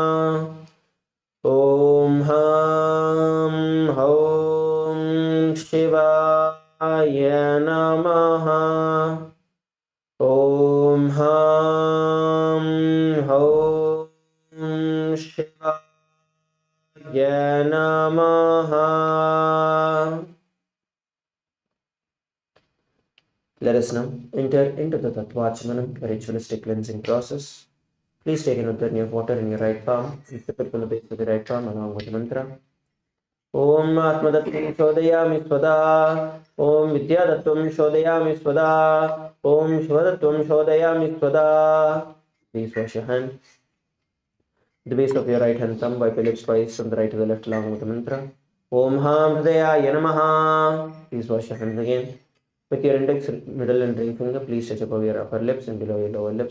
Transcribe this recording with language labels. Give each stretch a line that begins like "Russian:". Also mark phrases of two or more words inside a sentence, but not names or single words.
Sanskrit: ॐ ह्रां ह्रौं शिवाय नमः। ॐ ह्रां ह्रौं शिवाय नमः.
English: Let us now enter into the Tattvachmanam, the ritualistic cleansing process. Please take another drink of water in your right palm and sip it from the base of the right palm along with the mantra.
Sanskrit: ॐ आत्मतत्त्वं शोधयामि स्वधा. ॐ विद्यातत्त्वं शोधयामि स्वधा। ॐ शिवतत्त्वं शोधयामि स्वधा.
English: Please wash your hand. The base of your right hand thumb, wipe your lips twice from the right to the left along with the mantra.
Sanskrit: ॐ हं हृदयाय नमः.
English: Please wash your hands again. With your index, middle and ring finger, please touch above your upper lips and below your lower lips.